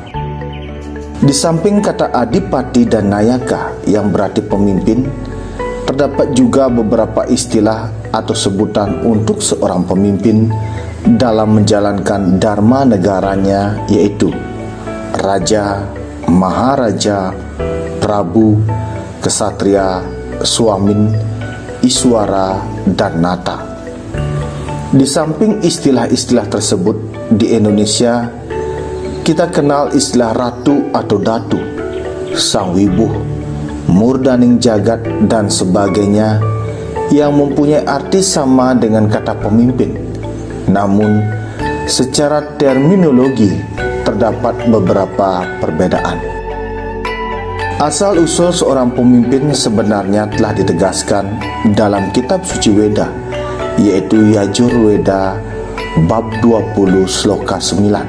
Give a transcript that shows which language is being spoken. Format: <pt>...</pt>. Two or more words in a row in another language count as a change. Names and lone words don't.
<id>Di samping kata adipati dan nayaka yang berarti pemimpin, terdapat juga beberapa istilah atau sebutan untuk seorang pemimpin dalam menjalankan dharma negaranya, yaitu raja, maharaja, prabu, kesatria, swamin, iswara, dan nata. Di samping istilah-istilah tersebut, di Indonesia kita kenal istilah ratu atau datu,</id> <kaw>sang wibuh, murdaning jagat,</kaw> <id>dan sebagainya yang mempunyai arti sama dengan kata pemimpin. Namun, secara terminologi terdapat beberapa perbedaan. Asal-usul seorang pemimpin sebenarnya telah ditegaskan dalam kitab suci Weda, yaitu Yajurveda bab 20 sloka 9.</id>